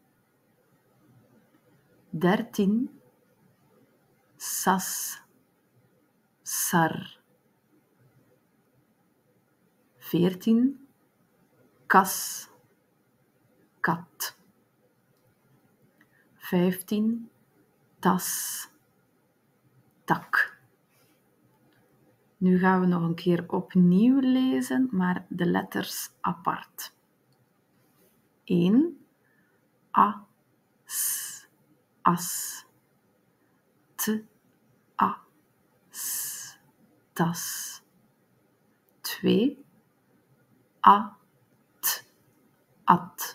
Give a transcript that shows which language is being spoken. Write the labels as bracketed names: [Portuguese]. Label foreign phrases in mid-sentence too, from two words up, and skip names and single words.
[Dutch] 13. Sas, sar. 14. Kas, kat. 15. Tas, tak. Nu gaan we nog een keer opnieuw lezen, maar de letters apart. 1. A, s, as. T, a, s, tas. 2. A, t, at.